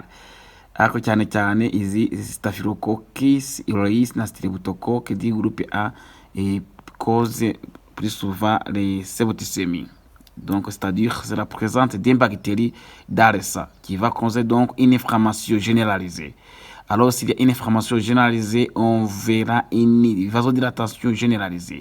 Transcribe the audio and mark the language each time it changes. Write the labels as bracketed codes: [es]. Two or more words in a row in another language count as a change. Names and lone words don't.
[rw] Ariko cyane cyane izi [fr] staphylococcus aureus na streptocoques du groupe A et cause plus souvent les septicémies. Donc, c'est-à-dire c'est la présence d'une bactérie dans le sang qui va causer donc une inflammation généralisée. Alors, s'il y a une inflammation généralisée, on verra une vasodilatation généralisée.